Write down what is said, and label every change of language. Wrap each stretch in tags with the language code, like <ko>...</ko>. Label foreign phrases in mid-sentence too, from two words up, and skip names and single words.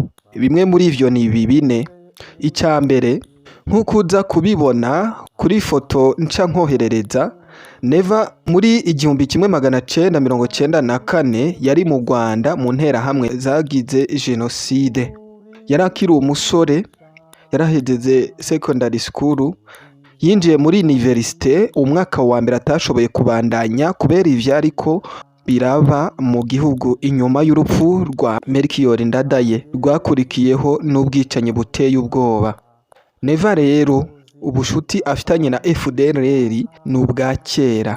<rn>Bimwe muri ivyo ni ibi bine. Icya mbere, nk'uko uza kubibona kuri foto nca nkoherereza, Neva muri 1994 yari mu Rwanda mu nterahamwe zagize jenoside. Yari akiri umusore, yarahegeze</rn> <en>secondary school,</en> <rn>yinjiye muri universite umwaka wa mbere atashoboye kubandanya kubera ivyo ariko biraba mu gihugu inyuma y'urupfu rwa Melchior Ndadaye rwakurikiyeho n'ubwicanyi buteye ubwoba. Neva rero ubushuti afitanye na FDLR n'ubwa kera.</rn>